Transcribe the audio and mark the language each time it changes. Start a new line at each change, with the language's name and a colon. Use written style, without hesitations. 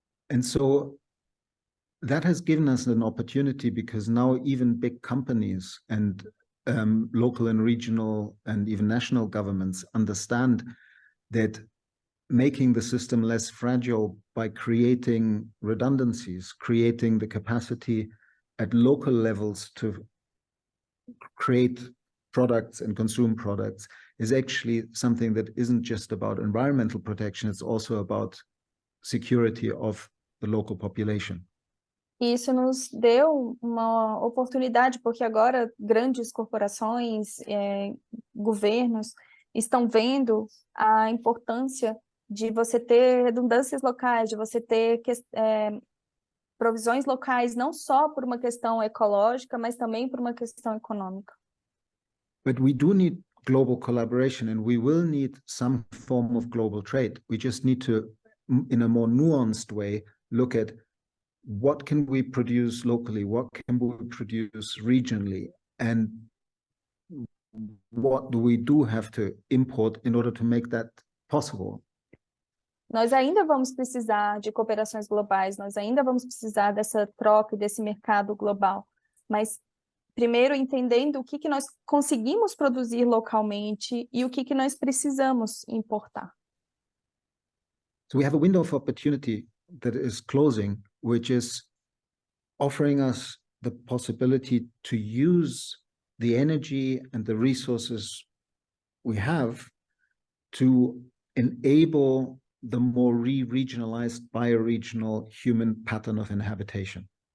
English: And so that has given us an opportunity, because now even big companies and local and regional and even national governments understand that making the system less fragile by creating redundancies, creating the capacity at local levels to create products and consume products, is actually something that isn't just about environmental protection, it's also about security of the local population.
Portuguese: E isso nos deu uma oportunidade, porque agora grandes corporações, governos, estão vendo a importância de você ter redundâncias locais, de você ter provisões locais, não só por uma questão ecológica, mas também por uma questão econômica.
English: But we do need global collaboration, and we will need some form of global trade. We just need to, in a more nuanced way, look at what can we produce locally, what can we produce regionally, and what do we have to import in order to make that possible.
Portuguese: Nós ainda vamos precisar de cooperações globais, nós ainda vamos precisar dessa troca, desse mercado global, mas primeiro entendendo o que nós conseguimos produzir localmente e o que nós precisamos importar.
English: So we have a window of opportunity that is closing, which is offering us the possibility to use the energy and the resources we have to enable the more regionalized, bioregional human pattern of inhabitation.